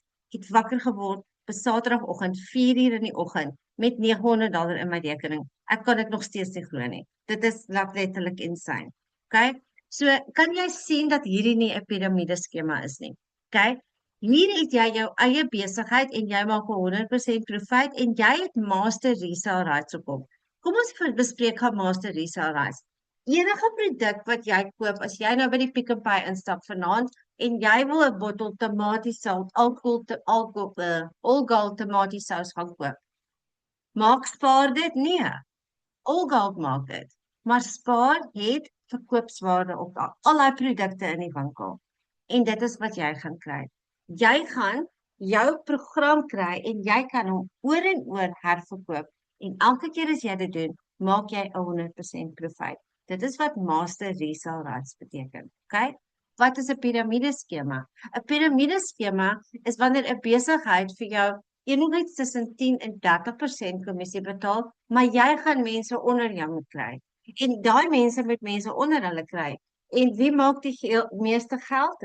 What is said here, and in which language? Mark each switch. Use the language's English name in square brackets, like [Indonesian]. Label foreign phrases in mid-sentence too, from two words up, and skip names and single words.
[Afrikaans] Ek het wakker geword op Saterdagoggend 4 uur in die oggend met $900 in my rekening. Ek kan dit nog steeds nie glo nie. Dit is letterlik insane. Okay? So kan jy sien dat hierdie nie 'n piramideskema is nie. Okay? Hier het jy jou eie besigheid en jy maak 100% profit en jy het [English] master resale rights [Afrikaans] op hom. Kom ons bespreek gou [English] master resale rights. [Afrikaans] Enige produk wat jy koop, as jy nou by die Pick n Pay instap vanaand en jy wil 'n bottel tomatiesalt, Allgold tomatiesous gaan koop. Maak Spar dit? Nee. Allgold maak dit. Maar Spar het verkoopswaarde op al daai produkte in die winkel. En dit is wat jy gaan kry. Jy gaan jou program kry en jy kan hom oor en oor herverkoop. En elke keer as jy dit doen, maak jy 'n 100% profit. Dit is wat [English] master resale rights [Afrikaans] beteken. Okay? Wat is 'n piramideskema? 'n Piramideskema is wanneer 'n besigheid vir jou enigiets tussen 10 en 30% kommissie betaal, maar jy gaan mense onder jou moet kry. En daai mense moet mense onder hulle kry. En wie maak die meeste geld?